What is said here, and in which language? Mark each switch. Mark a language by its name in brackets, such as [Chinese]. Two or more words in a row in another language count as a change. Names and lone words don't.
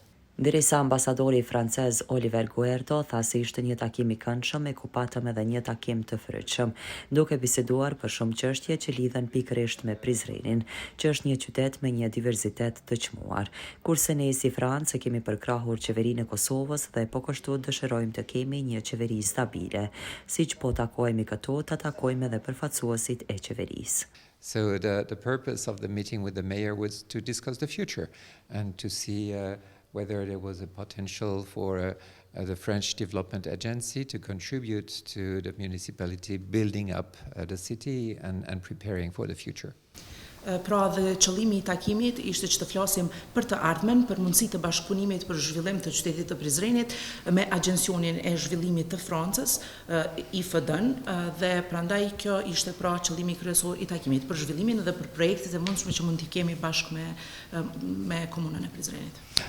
[Albanian] Ndërsa ambasadori francez Oliver Guerto tha se ishte një takim i këndshëm e ku patëm edhe një takim të frytshëm, duke biseduar për shumë çështje që lidhen pikërisht me Prizrenin, që është një qytet me një diverzitet të çmuar. Kurse ne si Francë kemi përkrahur qeverinë e Kosovës dhe po kështu dëshirojmë të kemi një qeveri stabile, siç po takojmë këtu, ta takojmë edhe përfaqësuesit e qeverisë. [English] So the purpose of the meeting with the mayor was to discuss the future and to see whether there was a potential for the French Development Agency to contribute to the municipality building up the city and preparing for the future. [Albanian] Pra dhe qëllimi i takimit ishte që të flasim për të ardhmen, për mundësi të bashkëpunimit për zhvillim të qytetit të Prizrenit me Agjencionin e Zhvillimit të Francës, IFD-n, dhe prandaj kjo ishte pra qëllimi kryesor i takimit për zhvillimin dhe për projektet e mundshme që mund t'i kemi bashkë me komunën e Prizrenit.